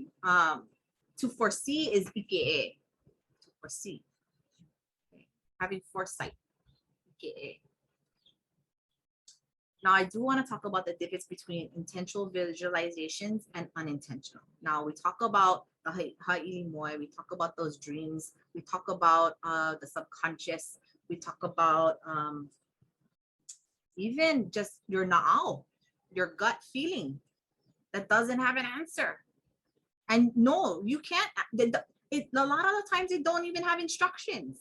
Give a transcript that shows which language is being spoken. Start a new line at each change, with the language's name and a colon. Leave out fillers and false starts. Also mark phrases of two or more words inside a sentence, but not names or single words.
English: To foresee is ʻike. To foresee. Okay. Having foresight. ʻike. Now, I do want to talk about the difference between intentional visualizations and unintentional. Now, we talk about the
Hawaiian: haʻili moi,
English: we talk about those dreams, we talk about the subconscious, we talk about even just your na'au, your gut feeling that doesn't have an answer. And no, you can't, a lot of the times they don't even have instructions.